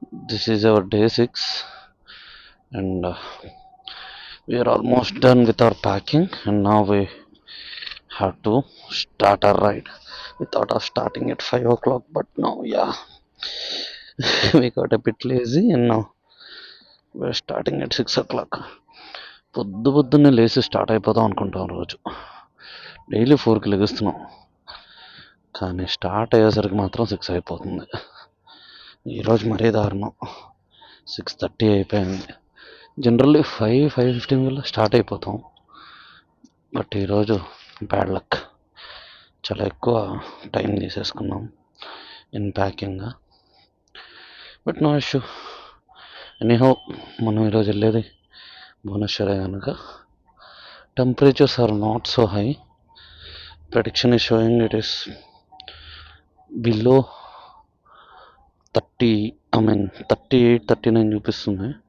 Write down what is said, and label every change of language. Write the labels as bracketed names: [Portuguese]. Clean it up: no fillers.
[English] This is our day 6 and we are almost done with our packing and now we have to start our ride. We thought of starting at 5 o'clock but now we got a bit lazy and now we're starting at 6 o'clock. [Telugu] పొద్దున్నే లేచి start అయిపోదాం అనుకుంటాం రోజు daily 4కి లెగుస్తున్నాం కానీ start అయ్యేసరికి మాత్రం 6 అయిపోతుంది. ఈరోజు మరీ దారుణం 6:30 అయిపోయింది. జనరల్లీ 5:15 కల్లా స్టార్ట్ అయిపోతాం బట్ ఈరోజు బ్యాడ్ లక్, చాలా ఎక్కువ టైం తీసేసుకున్నాం in packing. [English] But no issue. [Telugu] Anyhow మనం ఈరోజు వెళ్ళేది భువనేశ్వరే కనుక [English] Temperatures are not so high. Prediction is showing it is below 38-39 [Telugu] చూపిస్తుంది.